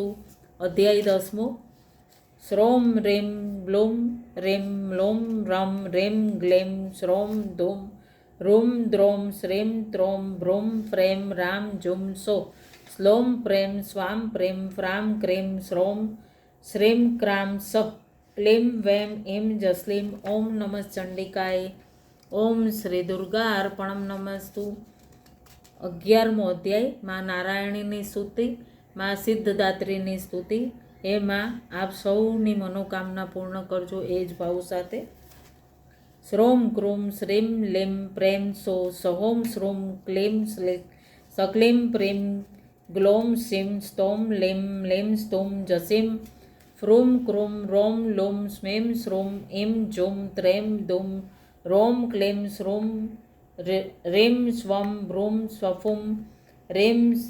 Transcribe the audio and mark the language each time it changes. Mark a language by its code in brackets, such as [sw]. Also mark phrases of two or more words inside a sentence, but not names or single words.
[sa] अध्याय 10 श्रों ह्रीं ब्लूं ह्रीं म्लूं रं ह्रीं ग्लीं श्रों धूं रूं द्रौं श्रीं त्रों भ्रूं प्रें रां जुं सो स्लों प्रें स्वां प्रें फ्रां क्रीं श्रों श्रीं क्रां सः क्लीं वें ईं जस्लीं ओम नमः चंडिकाय ओम श्री दुर्गा अर्पणम नमस्तु। [gu] 11મો અધ્યાય માં નારાયણીની સ્તુતિ, માં સિદ્ધદાત્રીની સ્તુતિ। હે માં, આપ સૌની મનોકામના પૂર્ણ કરજો એ જ ભાવ સાથે। [sa] श्रोम क्रूम श्रीम लीम प्रेम सो सहोम श्रूम क्लीम सक्लीम प्रीम ग्लोम सीम स्तोम लीम लीम स्तुम जसीम फ्रूम क्रूम रोम लूम स्मीम श्रूम ईम जुम त्रेम दुम रोम क्लीम श्रूम रीम स्वम भ्रूम स्वफुम रीम